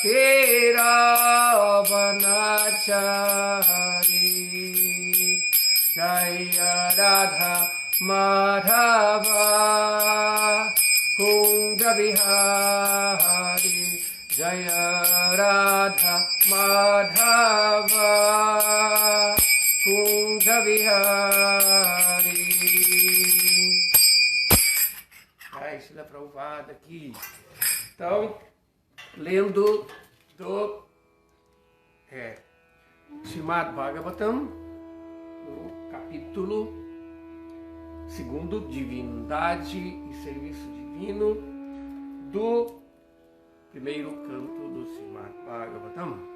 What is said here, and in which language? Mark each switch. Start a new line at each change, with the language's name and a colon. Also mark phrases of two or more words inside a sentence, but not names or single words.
Sanskrit: Tira Vanachari Jaya Radha Madhava Kunja Bihari Jaya Radha Madhava Kunja Bihari.
Portuguese: Isso é provado aqui. Então, lendo do Srimad Bhagavatam, no capítulo 2, Divindade e Serviço Divino, do primeiro canto do Srimad Bhagavatam.